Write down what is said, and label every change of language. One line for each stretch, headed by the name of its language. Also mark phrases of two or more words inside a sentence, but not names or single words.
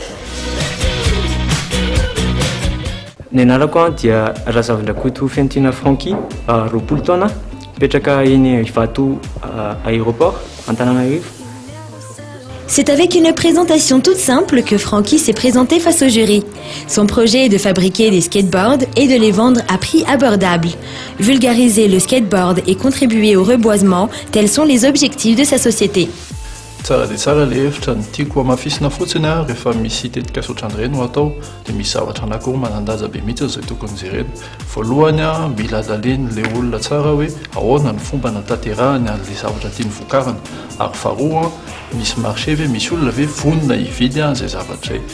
Malagasy: Ny anarako dia Razavin-drakoto Fentina Franky, 20 taona, mipetraka eny Ivato aéroport, Antananarivo.
French: C'est avec une présentation toute simple que Franky s'est présenté face au jury. Son projet est de fabriquer des skateboards et de les vendre à prix abordable. Vulgariser le skateboard et contribuer au reboisement, tels sont les objectifs de sa société.
Malagasy: Tsara dia tsara le hevitra ny tiako amafisina fotsiny rehefa misy tetika sotrandreny ho atao dia misy zavatra anankiroa manandaja be mihitsy izay tokony jerena. Voalohany mila adaleny le olona tsara hoe ahoana ny fomba natanterahany an'le zavatra tiany vokarana ary faharoa misy marché ve misy olona ve vonona hividy an'izay zavatra izay.